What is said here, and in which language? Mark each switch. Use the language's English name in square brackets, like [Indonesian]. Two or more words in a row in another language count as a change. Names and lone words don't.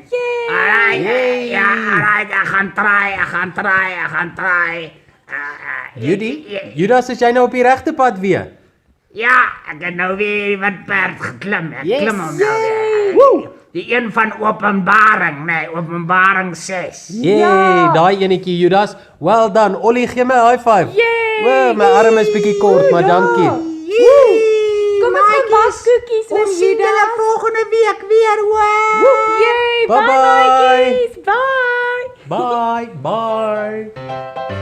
[Afrikaans] Alright, ja, alright, ek gaan try. Judas, is jy nou op die regte pad weer? Ja, ek het nou weer wat perd geklim. Ek Yes. klim hom nou weer. Die een van Openbaring, nee, Openbaring 6. Jee, daai enetjie Judas. [English] Well done. Ollie, [Afrikaans] gee my 'n [English] high five. [Afrikaans] Wow, my arm is bietjie kort, maar dankie. Kom ons gaan bak koekies vir Ons sien julle Judas. volgende week weer, hoor. Yay, Bye-bye. bye maatjies. Bye. Bye.